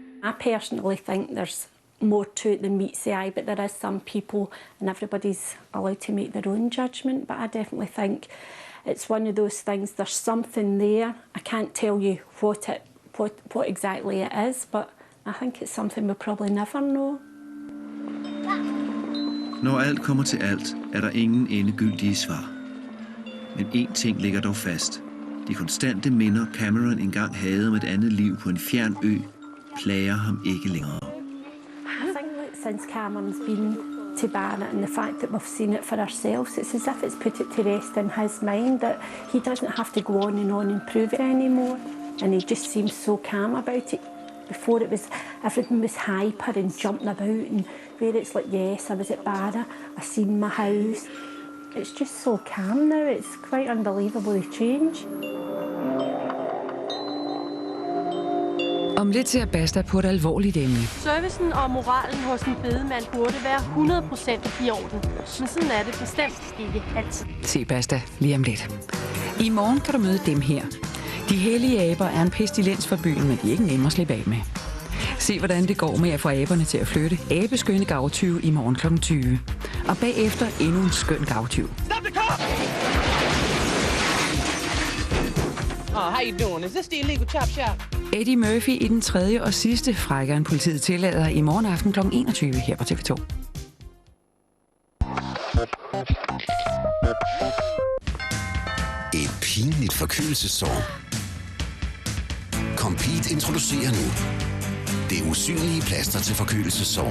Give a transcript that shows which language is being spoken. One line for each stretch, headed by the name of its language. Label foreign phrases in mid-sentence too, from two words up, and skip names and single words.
English: I personally think there's more to it than meets the eye, but there is some people, and everybody's allowed to make their own judgment, but I definitely think it's one of those things, there's something there. I can't tell you what exactly it is, but I think it's something we'll probably never know.
Danish: Når alt kommer til alt, er der ingen endegyldige svar. Men én ting ligger dog fast. De konstante minder, Cameron engang havde om et andet liv på en fjern ø, plager ham ikke længere.
English: I think that since Cameron's been to Barnet and the fact that we've seen it for ourselves, it's as if it's put it to rest in his mind that he doesn't have to go on and improve it anymore. And he just seems so calm about it. Before it was, everything was hyper and jumping about, and where it's like, yes, I was at Barnet, I seen my house. It's just so calm now, it's quite unbelievable the change.
Danish: Om lidt ser Basta på et alvorligt emne. Servicen og moralen hos en bedemand burde være 100% i orden. Men sådan er det bestemt ikke altid. Se Basta lige om lidt. I morgen kan du møde dem her. De hellige aber er en pestilens for byen, men de er ikke nemme at slippe af med. Se, hvordan det går med at få aberne til at flytte. Abeskønne gavtyve i morgen kl. 20. Og bagefter endnu en skøn gavtyv.
English: Stop the car! How you doing? Is this the illegal chop shop?
Danish: Eddie Murphy i den tredje og sidste frækkere end politiet tillader i morgen aften kl. 21 her på TV2. Et pinligt forkølelsessår. Compete introducerer nu det usynlige plaster til forkølelsessår.